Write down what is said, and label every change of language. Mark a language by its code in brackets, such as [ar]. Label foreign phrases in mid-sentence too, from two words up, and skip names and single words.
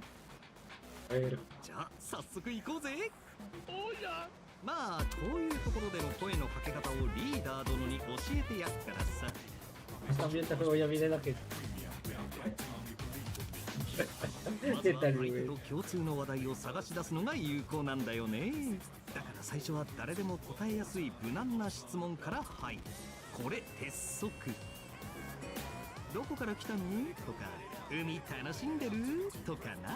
[es] A ver, [ja] じゃあ早速行こうぜ。おや、まあこういうところでの声のかけ方をリーダー殿に教えてやっからさ。 [es] también este juego ya viene la que... [ja] まずは相手と共通の話題を探し出すのが有効なんだよね。だから最初は誰でも答えやすい無難な質問から入る。これ鉄則。どこから来たのとか、海楽しんでるとかな。